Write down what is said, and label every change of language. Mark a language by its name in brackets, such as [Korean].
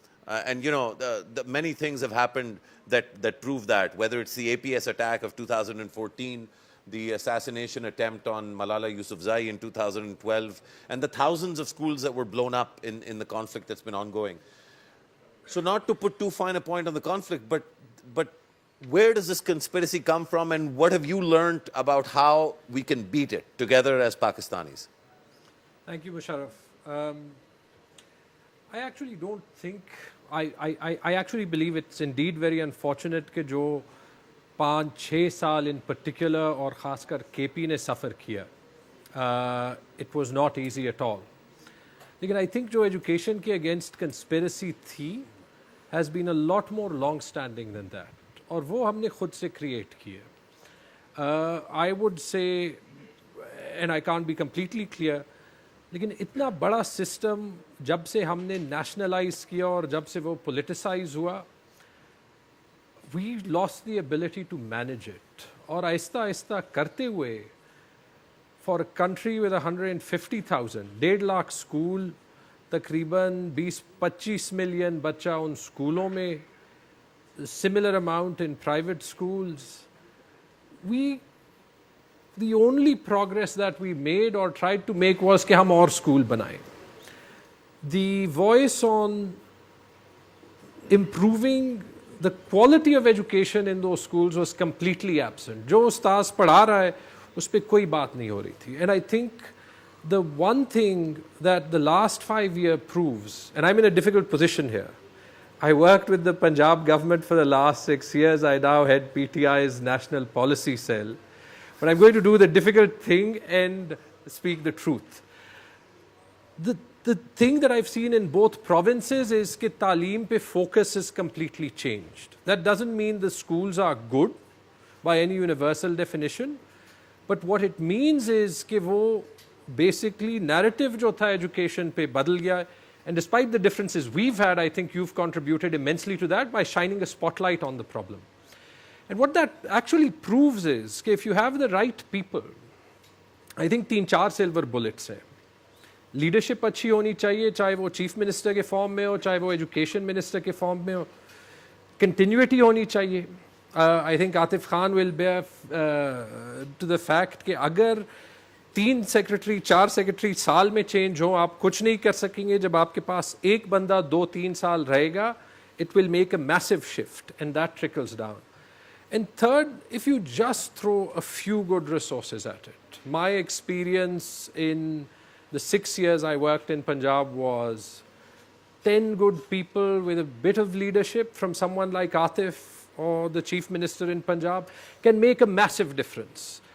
[English] And the many things have happened that prove that, whether it's the APS attack of 2014, the assassination attempt on Malala Yousafzai in 2012, and the thousands of schools that were blown up in the conflict that's been ongoing. So not to put too fine a point on the conflict, but where does this conspiracy come from, and what have you learned about how we can beat it together as Pakistanis? Thank you, Musharraf. I actually don't think, I actually believe it's indeed very unfortunate [Urdu] کہ جو 5-6 سال in particular اور خاص کر کے پی نے سفر کیا. [English] It was not easy at all. لیکن I think جو education کے اگینسٹ کنسپیرسی تھی has been a lot more long standing than that, [Urdu] اور وہ ہم نے خود سے [English] Create کیا. I would say, and I can't be completely clear, [Urdu] لیکن اتنا بڑا سسٹم جب سے ہم نے نیشنلائز کیا اور جب سے وہ پولیٹیسائز ہوا, [English] we lost the ability to manage it. [Urdu] اور آہستہ آہستہ کرتے ہوئے [English] for a country with 150,000, 1.5 lakh school, تقریباً 20-25 million [Urdu] بچہ ان اسکولوں میں, [English] similar amount in private schools. The only progress that we made or tried to make was [Urdu] کہ ہم اور اسکول بنائیں. [English] The voice on improving the quality of education in those schools was completely absent. [Urdu] جو استاذ پڑھا رہا ہے اس پہ کوئی بات نہیں ہو رہی تھی. [English] And I think the one thing that the last 5 years proves, and I'm in a difficult position here. I worked with the Punjab government for the last 6 years. I now head PTI's National Policy Cell. But I'm going to do the difficult thing and speak the truth. The thing that I've seen in both provinces is that [Urdu] Taaleem pe [English] focus is completely changed. That doesn't mean the schools are good by any universal definition, but what it means is that [Urdu] wo basically narrative jo tha education pe badal gaya. [English] And despite the differences we've had, I think you've contributed immensely to that by shining a spotlight on the problem. And what that actually proves is that if you have the right people, I think 3-4 silver bullets hai. [Urdu] Leadership اچھی ہونی چاہیے, چاہے وہ chief minister کے form میں ہو, چاہے وہ education minister کے فارم میں ہو. کنٹینیوٹی ہونی چاہیے. [English] I think Atif Khan will bear to the fact [Urdu] کہ اگر 3 سیکرٹری 4 سیکرٹری سال میں چینج ہوں, آپ کچھ نہیں کر سکیں گے. جب آپ کے پاس ایک بندہ 2-3 سال رہے گا, [English] It will make a massive shift and that trickles down. And third, if you just throw a few good resources at it. My experience in the 6 years I worked in Punjab was 10 good people with a bit of leadership from someone like Atif or the chief minister in Punjab can make a massive difference.